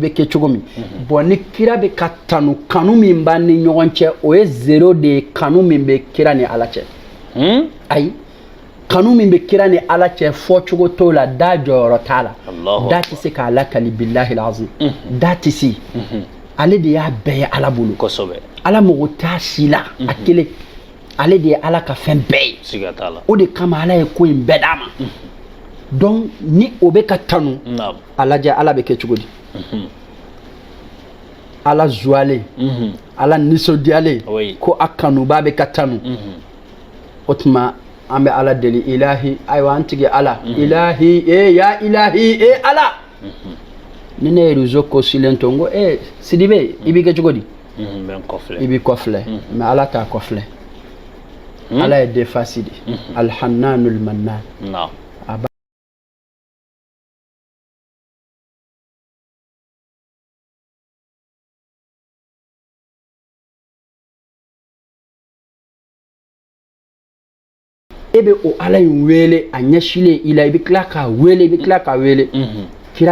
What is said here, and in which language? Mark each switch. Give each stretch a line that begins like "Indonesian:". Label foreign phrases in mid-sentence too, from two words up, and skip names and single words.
Bambara: bɛ kɛ cogo min bon ni kira bɛ ka tanu kanu min b'an ni ɲɔgɔn cɛ o ye zero de ye kanu min bɛ kira ni ala cɛ ayi kanu min bɛ kira ni ala cɛ fɔ cogo t'o la da jɔyɔrɔ t'a la da tɛ se k'a lakali
Arabic: بالله العظيم
Bambara: da tɛ se ale de y'a bɛɛ ye ala bolo ala mago t'a si la a kelen ale de ye ala ka fɛn bɛɛ ye o de kama ala ye ko in bɛɛ d'a ma donc ni o bɛ ka tanu a lajɛ ala bɛ kɛ cogo di ala zuwalen ala nisɔndiyalen ko a kanuba bɛ ka tanu o tuma an bɛ ala deli ilahi ayiwa an tigi ala
Arabic: إلهي يا إلهي
Bambara: ala ni ne ye réseau kosilen to n ko Sidibe i b'i kɛ cogo di i b'i kɔfilɛ mais ala t'a kɔfilɛ ala ye defasi de
Arabic: الحنان المنان
Bambara: e bɛ o ala in wele a ɲɛsilen i la i bɛ tila k'a wele i bɛ tila k'a wele kira